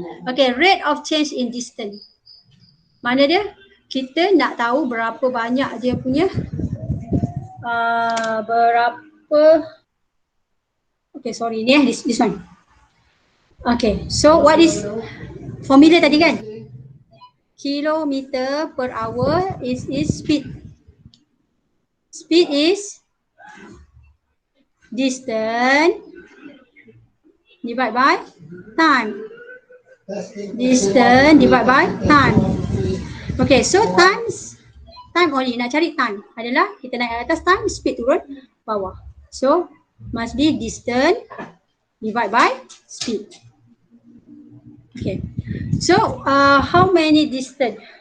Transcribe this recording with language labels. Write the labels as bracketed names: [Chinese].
[English] Okay, rate of change in distance. [Malay] Mana dia? Kita nak tahu berapa banyak dia punya berapa. [English] Okay, sorry [Malay] ni [English] this one. Okay, so what is formula [Malay] tadi kan? [English] Kilometer per hour is speed. Speed is distance divided by time. Distance divided by time. Okay, so time only. [Malay] Nak cari time adalah kita naik atas time, speed turun bawah. [English] So must be distance divided by speed. Okay, so how many distance?